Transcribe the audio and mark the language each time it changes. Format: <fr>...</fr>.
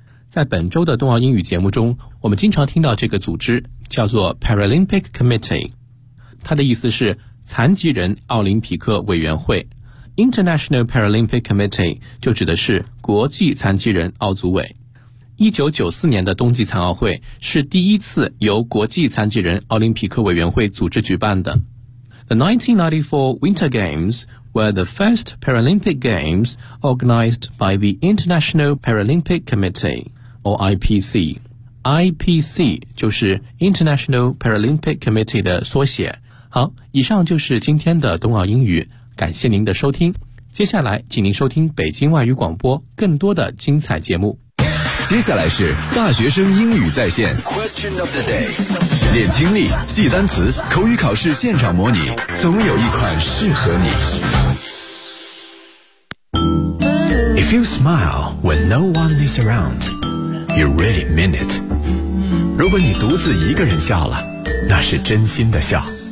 <zh>在本周的冬奥英语节目中，我们经常听到这个组织叫做</zh> <en>Paralympic Committee，</en> <zh>它的意思是残疾人奥林匹克委员会。 International Paralympic Committee 就指的是国际残疾人奥组委。 1994年的冬季残奥会是第一次由国际残疾人奥林匹克委员会组织举办的。</zh> <en>The 1994 Winter Games were the first Paralympic Games organized by the International Paralympic Committee, or IPC.</en> <zh>IPC 就是 International Paralympic Committee 的缩写。好，以上就是今天的冬奥英语，感谢您的收听。接下来请您收听北京外语广播更多的精彩节目。接下来是大学生英语在线 Question of the day， 练听力，记单词，口语考试现场模拟，总有一款适合你。</zh> <en>If you smile when no one is around, you really mean it。</en> <zh>如果你独自一个人笑了，那是真心的笑。</zh>